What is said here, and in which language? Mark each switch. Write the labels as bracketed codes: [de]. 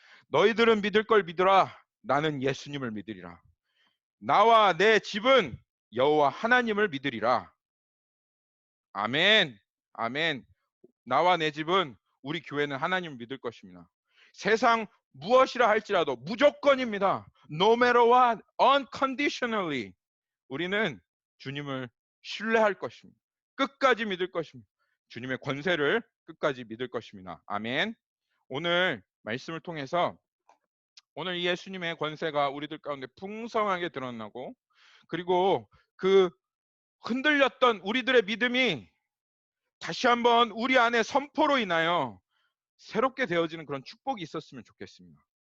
[ko] 너희들은 믿을 걸 믿으라. 나는 예수님을 믿으리라. 나와 내 집은 여호와 하나님을 믿으리라. 아멘. 아멘. 나와 내 집은, 우리 교회는 하나님을 믿을 것입니다. 세상 무엇이라 할지라도 무조건입니다. [en] No matter what, unconditionally. [ko] 우리는 주님을 신뢰할 것입니다. 끝까지 믿을 것입니다. 주님의 권세를 끝까지 믿을 것입니다. 아멘. 오늘 말씀을 통해서 오늘 이 예수님의 권세가 우리들 가운데 풍성하게 드러나고, 그리고 그 흔들렸던 우리들의 믿음이 다시 한번 우리 안에 선포로 인하여 새롭게 되어지는 그런 축복이 있었으면 좋겠습니다.